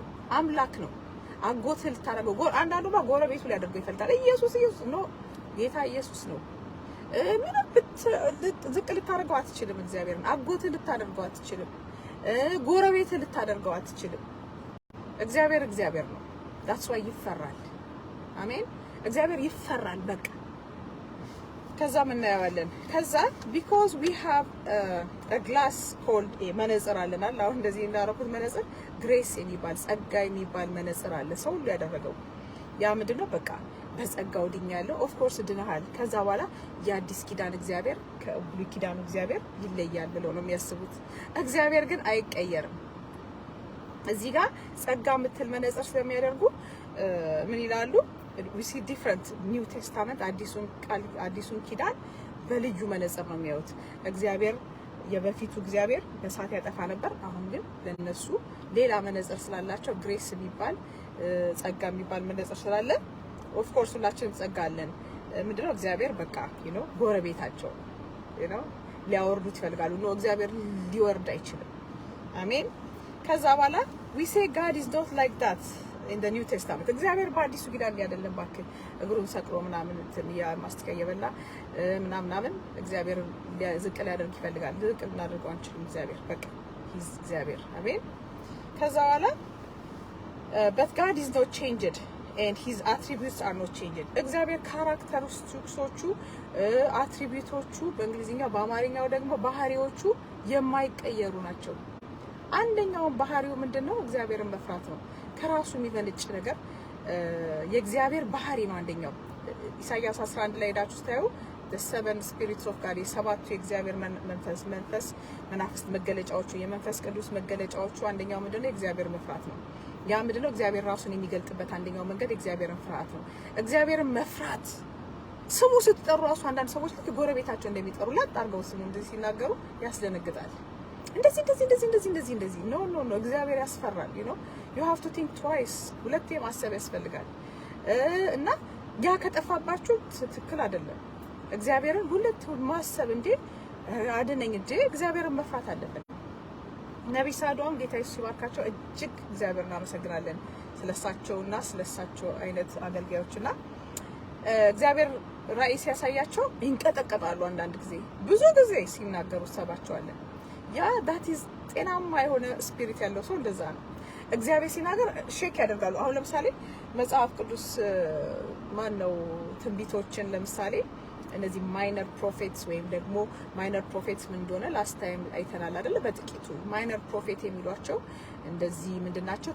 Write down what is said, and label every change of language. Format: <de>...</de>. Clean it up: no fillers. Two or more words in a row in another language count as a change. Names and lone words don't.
<am>አምላክ ነው። አጎት ልታረገው አንዳንዱማ ጎረቤቱ ሊያደርገው ይፈልጋል። ኢየሱስ ነው ጌታ ኢየሱስ ነው። ምንም ዝቅ ልታረገው አትችልም። እግዚአብሔርን አጎት ልታደርገው አትችልም። ጎረቤት ልታደርገው አትችልም። እግዚአብሔር ነው።</am> <en>that's why</en> <am>ይፈራል። አሜን። እግዚአብሔር ይፈራል በቃ። ከዛ ምን እናያለን? ከዛ</am> <en>because we have a glass called</en> <am>መነጽር አለናል። አሁን እንደዚህ እንዳረኩት መነጽር ግሬስ የሚባል ጸጋ የሚባል መነጽር አለ ሰው ሁሉ ያደረገው። ያ ምንድነው? በቃ በጸጋው ድኛለሁ።</am> <en>of course</en> <am>ድነሃል። ከዛ በኋላ የአዲስ ኪዳን እግዚአብሔር ከብሉይ ኪዳኑ እግዚአብሔር ይለያል ብለው ነው የሚያስቡት። እግዚአብሔር ግን አይቀየርም። እዚህ ጋር ጸጋ የምትል መነጽር ስለሚያደርጉ ምን ይላሉ?</am> <en>we see different new testament</en> <am>አዲሱን ኪዳን በልዩ መነጽር ነው የሚያዩት። እግዚአብሔር የበፊቱ እግዚአብሔር በሳት ያጠፋ ነበር። አሁን ግን ለነሱ ሌላ መነጽር ስላላቸው ግሬስ የሚባል ጸጋ የሚባል መነጽር ስላለ</am> <en>of course</en> <am>ሁላችንም ጸጋ አለን። ምንድነው? እግዚአብሔር በቃ ጎረቤታቸው ሊያወርዱት ይፈልጋሉ። ነው እግዚአብሔር ሊወርድ አይችልም። አሜን። ከዛ በኋላ</am> <en>we say God is not like that in the New Testament</en> <am>እግዚአብሔር በአዲሱ ኪዳን አይደለም ባክ እግሩን ሰቅሎ ምናምን እንትን ያ ማስተካከያ የበላ ምናምን እግዚአብሔር ዝቅ ሊያደርግ ይፈልጋል። ዝቅ እናደርገው አንችልም። እግዚአብሔር በቃ እግዚአብሔር አሜን። ከዛ በኋላ</am> <en>but God is not changed and his attributes are not changed።</en> <am>እግዚአብሔር ካራክተሪስቲክሶቹ አትሪቢዩቶቹ በእንግሊዝኛው በአማርኛው ደግሞ ባህሪዎቹ የማይቀየሩ ናቸው። አንደኛው ባህሪው ምንድነው? እግዚአብሔርን መፍራት ነው። ከራሱ የሚመነጭ ነገር የእግዚአብሔር ባህሪ ነው። አንደኛው ኢሳይያስ 11 ላይ ሄዳችሁ ታዩ</am> <en>the seven spirits of God</en> <am>የሰባቱ የእግዚአብሔር መናፍስት መገለጫዎቹ የመንፈስ ቅዱስ መገለጫዎቹ አንደኛው ምንድነው? እግዚአብሔር መፍራት ነው። ያ ምንድነው? እግዚአብሔር ራሱን የሚገልጥበት አንደኛው መንገድ እግዚአብሔርን ፍርሃት ነው። እግዚአብሔርን መፍራት ስሙ ስትጠሩ ራሱ አንዳንድ ሰዎች ልክ ጎረቤታቸው እንደሚጠሩ ላጣርገው ስሙ እንደዚህ ሲናገሩ ያስደነግጣል። እንደዚህ ኖ እግዚአብሔር ያስፈራል።</am> <en>you have to think twice</en> <am>ሁለቴ ማሰብ ያስፈልጋል። እና ያ ከጠፋባችሁ ትክክል አይደለም። እግዚአብሔርን ሁለት ማሰብ እንዴ አድነኝ እንዴ እግዚአብሔርን መፍራት አለበት። ነብይ ሳዶም ጌታ ኢየሱስ ይባርካቸው እጅግ እግዚአብሔር እናመሰግናለን ስለሳቸውና ስለሳቸው አይነት አገልጋዮችና እግዚአብሔር ራእይ ሲያሳያቸው ይንቀጠቀጣሉ። አንዳንድ ጊዜ ብዙ ጊዜ ሲናገሩ ሰባቸዋለን። ያ</am> <en>that is</en> <am>ጤናማ የሆነ ስፒሪት ያለው ሰው እንደዛ ነው። እግዚአብሔር ሲናገር ሼክ ያደርጋሉ። አሁን ለምሳሌ መጽሐፍ ቅዱስ ማነው ትንቢቶችን ለምሳሌ እነዚህ</am> <en>minor prophets</en> <am>ወይም ደግሞ</am> <en>minor prophets</en> <am>ምን እንደሆነ</am> <en>last time</en> <am>አይተናል አይደለ? በጥቂቱ</am> <en>minor prophet</en> <am>የሚሏቸው እንደዚህ ምንድናቸው?</am>